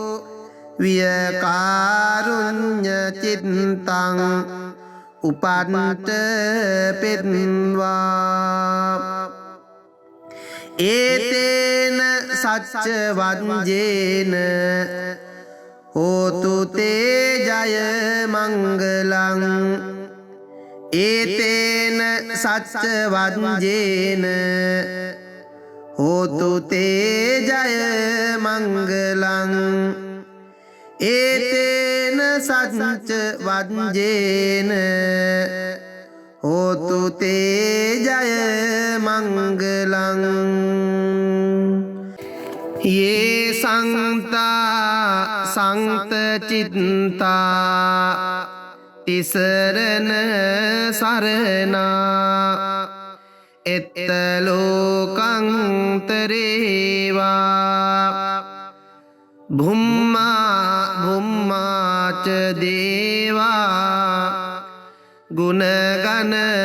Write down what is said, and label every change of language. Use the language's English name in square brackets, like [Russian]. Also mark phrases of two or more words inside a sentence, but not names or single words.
[Pali] වියකාරුඤ්ඤ චිත්තං උපන්ත පෙත්වා ඒතේන සච්ච වංජේන හෝතු තේ ජය මංගලං ඒතේන සච්ච වංජේන හෝතු තේ ජය මංගලං ඒතේන සච්ච වංජේන හෝතු තේ ජය මංගලං යේ සංතා සංතචිත්තා තිසරණ සරණා එත්ත ලෝකංතරේවා භුම්මා භුම්මාච දේවා ගුණගන